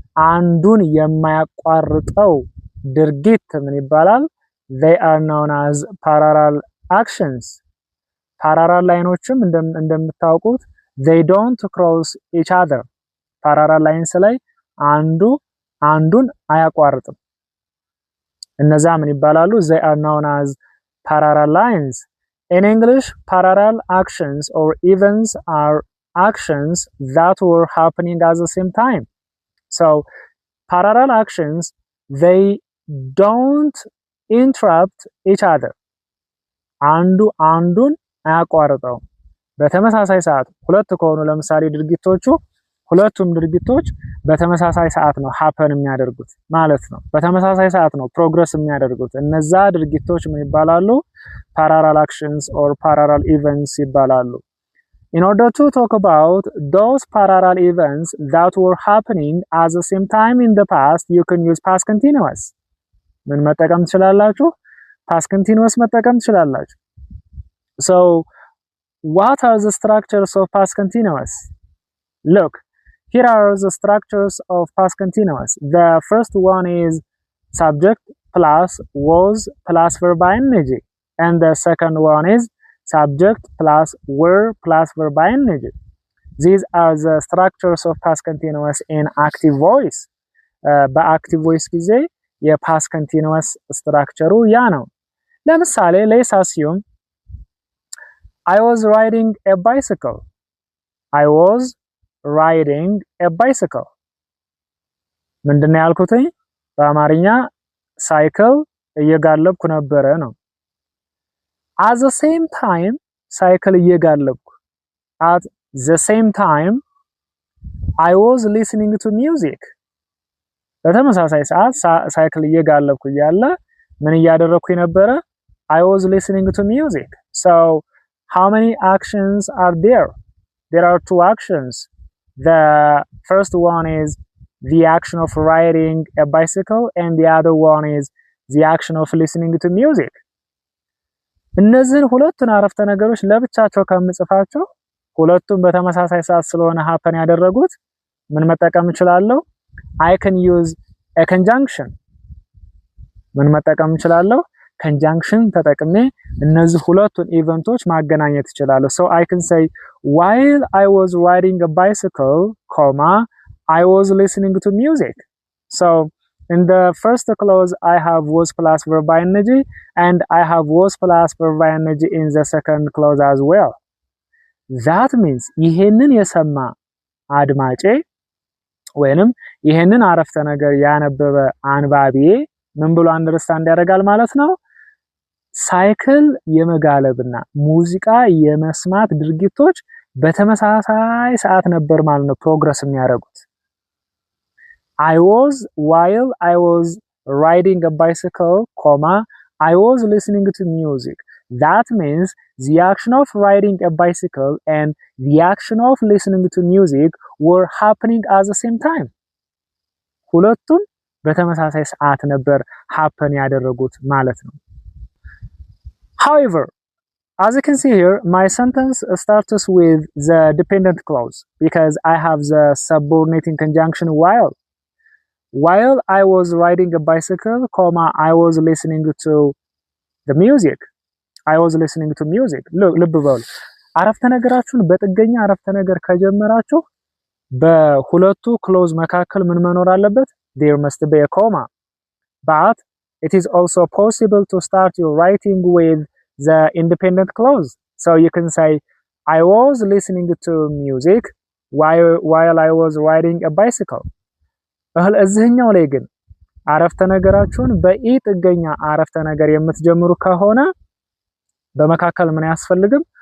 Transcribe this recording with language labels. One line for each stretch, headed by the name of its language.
Amharic: አንዱን የማያቋርጠው ድርጊት ምን ይባላል?
English: they are known as parallel actions. parallel
Amharic: ላይኖችም እንደምታውቁት
English: they don't cross each other.
Amharic: parallel lines ላይ አንዱን አያቋርጥም. እነዛ ምን ይባላሉ?
English: they are known as parallel lines. In English, parallel actions or events are actions that were happening at the same time. So, parallel actions, they don't interrupt each other.
Amharic: አንዱን አያቋርጠው. በተመሳሳይ ሰዓት ሁለት ከሆኑ ለምሳሌ ድርጊቶቹ ሁለቱም ድርጊቶች በተመሳሳይ ሰዓት ነው happen የሚያደርጉት ማለት ነው. በተመሳሳይ ሰዓት ነው progress የሚያደርጉት. እነዛ ድርጊቶች ምን ይባላሉ?
English: parallel actions or parallel events
Amharic: ይባላሉ.
English: In order to talk about those parallel events that were happening at the same time in the past, you can use past continuous.
Amharic: ምን መጠቀም ትችላላችሁ? past continuous መጠቀም ትችላላችሁ.
English: So, what are the structures of past continuous? Look, here are the structures of past continuous. The first one is subject plus was plus verb ing, and the second one is subject plus were plus verb ing. These are the structures of past continuous in active voice.
Amharic: በአክቲቭ ቮይስ ጊዜ የፓስት continuous structure ያ ነው. ለምሳሌ
English: let's assume I was riding a bicycle. I was riding a bicycle.
Amharic: ምንድነው ያልኩትኝ? በአማርኛ ሳይክል እየጋለብኩ ነበረ ነው.
English: At the same time
Amharic: ሳይክል እየጋለብኩ.
English: At the same time I was listening to music.
Amharic: በተመሳሳይ ሰዓት ሳይክል እየጋለብኩ እያለ ምን እያደረኩኝ ነበረ?
English: I was listening to music. So how many actions are there? There are two actions. The first one is the action of riding a bicycle and the other one is the action of listening to music.
Amharic: እነዚህን ሁለቱን አረፍተ ነገሮች ለብቻቸው ከምጽፋቸው ሁለቱም በተመሳሳይ ሰዓት ስለሆነ happen ያደረጉት ምን መጠቀም እችላለሁ?
English: I can use a conjunction.
Amharic: ምን መጠቀም እችላለሁ? conjunction ተጠቅሜ እነዚህ ሁለቱን ኢቨንቶች ማገናኘት እችላለሁ.
English: So I can say while I was riding a bicycle, I was listening to music. So in the first clause I have was plus verb ing and I have was plus verb ing in the second clause as well. That means
Amharic: ይሄንን የሰማ አድማጬ ወይንም ይሄንን አረፍተ ነገር ያነበበ አንባቢዬ ምን ብሎ አንደርስታንድ ያደርጋል ማለት ነው? ሳይክል የመጋለብና ሙዚቃ የመስማት ድርጊቶች በተመሳሳይ ሰዓት ነበር ማለት ነው ፕሮግረስ የሚያደርጉት።
English: while I was riding a bicycle, I was listening to music. That means the action of riding a bicycle and the action of listening to music were happening at the same time.
Amharic: ሁለቱም በተመሳሳይ ሰዓት ነበር happen ያደረጉት ማለት ነው።
English: However, as you can see here, my sentence starts with the dependent clause because I have the subordinating conjunction while. While I was riding a bicycle, I was listening to the music. I was listening to music.
Amharic: ልብ በሉ አረፍተ ነገራችሁን በጥገኛ አረፍተ ነገር ከጀመራችሁ በሁለቱ ክሎዝ መካከል ምን መኖር አለበት?
English: There must be a comma. But it is also possible to start your writing with the independent clause. So you can say I was listening to music while I was riding a bicycle.
Amharic: እዚህኛው ላይ ግን አረፍተ ነገራችሁን በኢ ጥገኛ አረፍተ ነገር የምትጀምሩ ከሆነ በመካከል ምን አያስፈልግም?